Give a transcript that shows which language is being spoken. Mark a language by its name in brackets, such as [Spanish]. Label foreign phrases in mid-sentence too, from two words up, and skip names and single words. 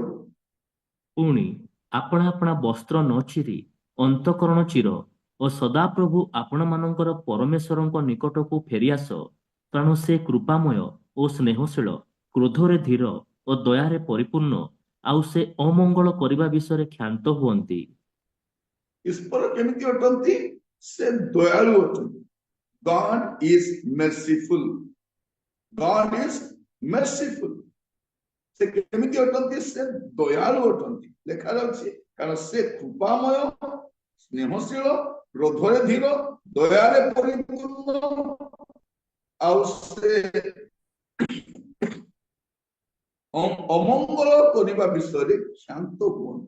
[Odia] ପୁଣି ଆପଣା ଆପଣା ବସ୍ତ୍ର ନ ଚିରି ଅନ୍ତଃକରଣ ଚିର ଓ ସଦାପ୍ରଭୁ ଆପଣମାନଙ୍କର ପରମେଶ୍ୱରଙ୍କ ନିକଟକୁ ଫେରିଆସ, କାରଣ ସେ କୃପାମୟ ଓ ସ୍ନେହଶୀଳ, କ୍ରୋଧରେ ଧୀର ଓ ଦୟାରେ ପରିପୂର୍ଣ୍ଣ, ଆଉ ସେ ଅମଙ୍ଗଳ କରିବା ବିଷୟରେ କ୍ଷାନ୍ତ ହୁଅନ୍ତି। ଈଶ୍ୱର କେମିତି ଅଟନ୍ତି? ସେ ଦୟାଳୁ ଅଟନ୍ତି। [English] God is merciful. God is merciful. [Odia] ସେ କେମିତି ଅଟନ୍ତି? ସେ ଦୟାଳୁ ଅଟନ୍ତି। ଲେଖାଯାଉଛି କାରଣ ସେ କୃପାମୟ, ସ୍ନେହଶୀଳ, କ୍ରୋଧରେ ଧୀର, ଦୟାରେ ପରିପୂର୍ଣ୍ଣ, ଆଉ ସେ ଅମଙ୍ଗଳ କରିବା ବିଷୟରେ କ୍ଷାନ୍ତ ହୁଅନ୍ତୁ।